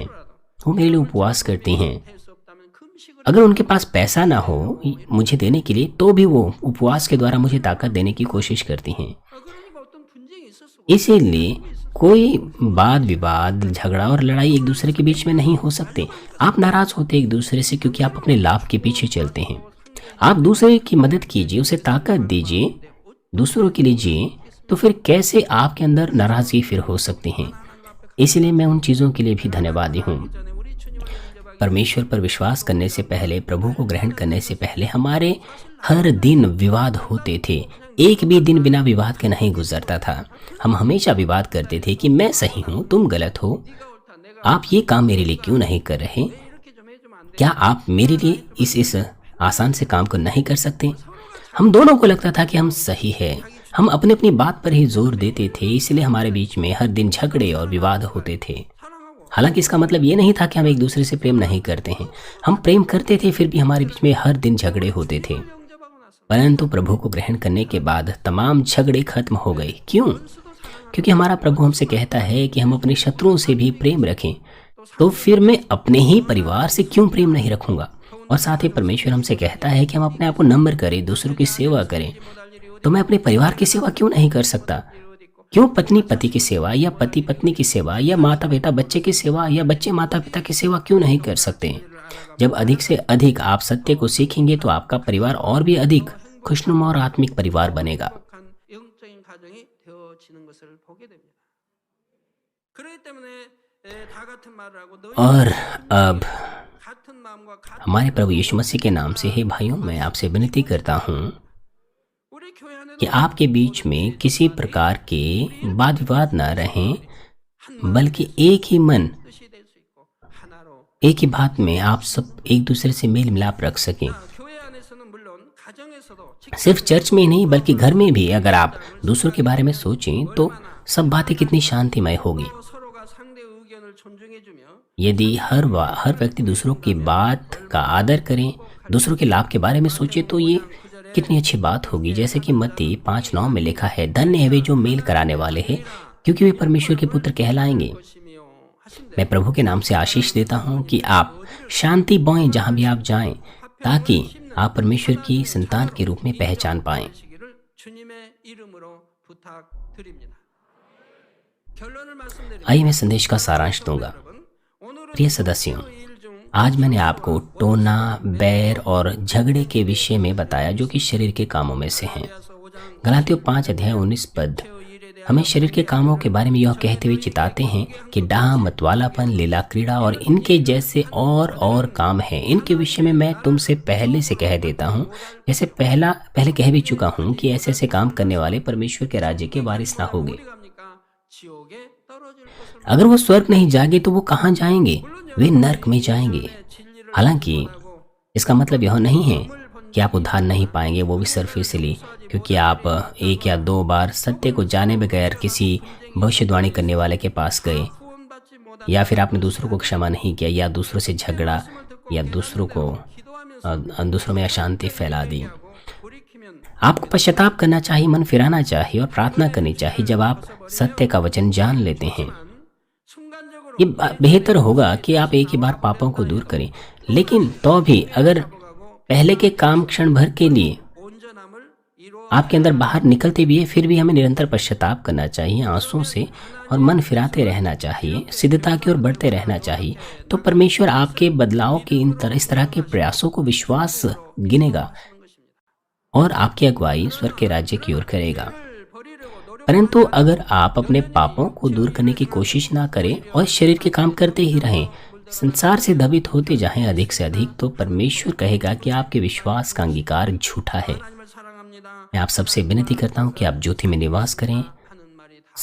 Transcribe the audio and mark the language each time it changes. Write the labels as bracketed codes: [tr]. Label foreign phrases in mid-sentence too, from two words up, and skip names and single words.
[hi] वो मेरे लिए उपवास करती हैं। [ko] 수 없다면 금식을 [hi] अगर उनके पास पैसा ना हो मुझे देने के लिए, तो भी वो उपवास के द्वारा मुझे ताकत देने की कोशिश करती हैं। [ko] 그러니까 어떤 분쟁이 있을 수가 [hi] इसीलिए कोई वाद विवाद, झगड़ा और लड़ाई एक दूसरे के बीच में नहीं हो सकते। आप नाराज होते एक दूसरे से क्योंकि आप अपने लाभ के पीछे चलते हैं। आप दूसरे की मदद कीजिए, उसे ताकत दीजिए, दूसरों के लिए जिए, तो फिर कैसे आपके अंदर नाराजगी फिर हो सकती है? इसलिए मैं उन चीज़ों के लिए भी धन्यवादी हूँ। [ko] 전에 우리 주님을 인정하기 [hi] परमेश्वर पर विश्वास करने से पहले, प्रभु को ग्रहण करने से पहले हमारे हर दिन विवाद होते थे। एक भी दिन बिना विवाद के नहीं गुजरता था। हम हमेशा विवाद करते थे कि मैं सही हूँ, तुम गलत हो, [ko] 네가 옳다 내가 [hi] आप ये काम मेरे लिए क्यों नहीं कर रहे? [ko] 이렇게 좀 해주면 안 돼? [hi] क्या आप मेरे लिए इस आसान से काम को नहीं कर सकते? हम दोनों को लगता था कि हम सही है। हम अपनी अपनी बात पर ही जोर देते थे, इसलिए हमारे बीच में हर दिन झगड़े और विवाद होते थे। [ko] 사랑하고 [hi] हालांकि इसका मतलब ये नहीं था कि हम एक दूसरे से प्रेम नहीं करते हैं। हम प्रेम करते थे, फिर भी हमारे बीच में हर दिन झगड़े होते थे। [ko] 영접하고 나서 [hi] परंतु प्रभु को ग्रहण करने के बाद तमाम झगड़े खत्म हो गए। क्यों? क्योंकि हमारा प्रभु हमसे कहता है कि हम अपने शत्रुओं से भी प्रेम रखें। तो फिर मैं अपने ही परिवार से क्यों प्रेम नहीं रखूंगा? और साथ ही परमेश्वर हमसे कहता है कि हम अपने आप को नम्र करें, दूसरों की सेवा करें। तो मैं अपने परिवार की सेवा क्यों नहीं कर सकता? क्यों पत्नी पति की सेवा, या पति पत्नी की सेवा, या माता पिता बच्चे की सेवा, या बच्चे माता पिता की सेवा क्यों नहीं कर सकते? जब अधिक से अधिक आप सत्य को सीखेंगे तो आपका परिवार और भी अधिक खुशनुमा और आत्मिक परिवार बनेगा। [ko] 행복한 영적인 가정이 되어지는 것을 보게 됩니다. 그렇기 때문에 다 같은 말을 하고 너희 [hi] और अब [ko] 같은 마음과 같은 [hi] हमारे प्रभु यीशु मसीह के नाम से हे भाइयों, मैं आपसे विनती करता हूँ [ko] 우리 교회 안에도 [hi] कि आपके बीच में किसी प्रकार के वाद विवाद न रहें, बल्कि एक ही मन, [ko] 뜻이 될 수 있고 하나로 [hi] एक ही बात में आप सब एक दूसरे से मेल मिलाप रख सकें। [ko] 교회 안에서는 물론 가정에서도 [hi] सिर्फ चर्च में ही नहीं बल्कि घर में भी अगर आप दूसरों के बारे में सोचें तो सब बातें कितनी शांतिमय होगी। [ko] 서로가 상대 의견을 존중해주며 [hi] यदि हर व्यक्ति दूसरों की बात का आदर करें, दूसरों के लाभ के बारे में सोचे तो ये कितनी अच्छी बात होगी। जैसे कि मत्ती 5:9 में लिखा है, धन्य है वे जो मेल कराने वाले हैं, क्योंकि वे परमेश्वर के पुत्र कहलाएंगे। [ko] 것이며 하신대 [hi] मैं प्रभु के नाम से आशीष देता हूँ कि आप शांति बोएं जहाँ भी आप जाएं, ताकि आप परमेश्वर की संतान के रूप में पहचान पाएं। [ko] 시기를 주님의 이름으로 부탁드립니다. 결론을 말씀드리면 [hi] आइए मैं संदेश का सारांश दूंगा। [ko] 오늘은 [hi] प्रिय सदस्यों, [ko] 일 중 [hi] आज मैंने आपको टोना, बैर और झगड़े के विषय में बताया जो कि शरीर के कामों में से हैं। [ko] 에서 5장 [hi] गलातियों 5:19 [ko] 일에 대한 [hi] हमें शरीर के कामों के बारे में यह कहते हुए चिताते हैं कि डाह, मतवालापन, लीला क्रीड़ा और इनके जैसे और काम हैं। इनके विषय में मैं तुमसे पहले से कह देता हूँ, जैसे पहले कह भी चुका हूँ कि ऐसे ऐसे काम करने वाले परमेश्वर के राज्य के वारिस ना होंगे। [ko] 어디 갑니까? 지옥에 떨어질 것을 [hi] अगर वो स्वर्ग नहीं जाएंगे तो वो कहाँ जाएंगे? वे नर्क में जाएंगे। [ko] 진리를 [hi] हालांकि इसका मतलब यह नहीं है कि आप उद्धार नहीं पाएंगे, वो भी सिर्फ इसलिए क्योंकि आप एक या दो बार सत्य को जाने बगैर किसी भविष्यवाणी करने वाले के पास गए, [ko] 구원받지 못한 [hi] या फिर आपने दूसरों को क्षमा नहीं किया, या दूसरों से झगड़ा, या दूसरों में अशांति फैला दी। [ko] 돌이키면 [hi] आपको पश्चाताप करना चाहिए, मन फिराना चाहिए और प्रार्थना करनी चाहिए जब आप सत्य का वचन जान लेते हैं। [ko] 순간적으로 [hi] ये बेहतर होगा कि आप एक ही बार पापों को दूर करें, लेकिन तो भी अगर पहले के काम क्षण भर के लिए [ko] 온전함을 이루어 [hi] आपके अंदर बाहर निकलते भी है, फिर भी हमें निरंतर पश्चाताप करना चाहिए आंसुओं से और मन फिराते रहना चाहिए, सिद्धता की ओर बढ़ते रहना चाहिए। तो परमेश्वर आपके बदलाव के इस तरह के प्रयासों को विश्वास गिनेगा और आपकी अगुवाई स्वर्ग के राज्य की ओर करेगा। [ko] 버리려고 노력 [hi] परंतु अगर आप अपने पापों को दूर करने की कोशिश ना करें और शरीर के काम करते ही रहें, संसार से दबित होते जाएं अधिक से अधिक, तो परमेश्वर कहेगा कि आपके विश्वास का अंगीकार झूठा है। [ko] 하나님을 사랑합니다 [hi] मैं आप सबसे विनती करता हूँ कि आप ज्योति में निवास करें [ko] 하는 말이 다